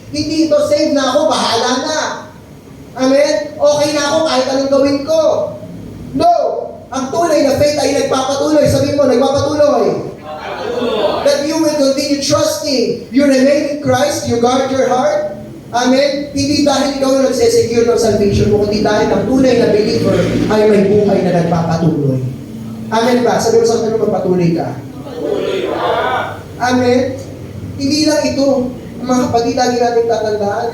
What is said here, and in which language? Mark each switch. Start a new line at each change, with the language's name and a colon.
Filipino: Hindi ito, save na ako, bahala na. Amen? Okay na ako kahit anong gawin ko. No! Ang tunay na faith ay nagpapatuloy. Sabihin mo, nagpapatuloy.
English: That you will continue trusting. You remain in Christ, you guard your heart. Amen?
Filipino: Hindi dahil ikaw na nagsesecure ng salvation mo, kundi dahil ang tunay na believer ay may buhay na nagpapatuloy. Amen ba? Sabi mo sa akin, magpatuloy ka. Amen? Hindi lang ito. Ang mga kapatid, lagi natin tatandaan.